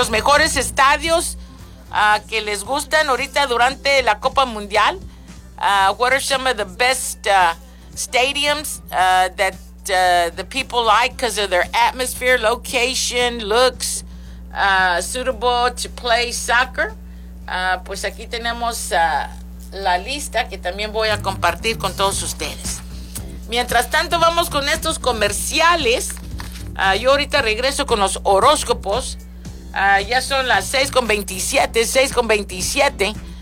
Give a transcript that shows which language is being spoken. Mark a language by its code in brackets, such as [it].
[es] Los mejores estadios que les gustan ahorita durante la Copa Mundial. [en] What are some of the best stadiums that the people like because of their atmosphere, location, looks, suitable to play soccer? [es] Pues aquí tenemos la lista que también voy a compartir con todos ustedes. Mientras tanto, vamos con estos comerciales. Yo ahorita regreso con los horóscopos. Ya son las 6:27.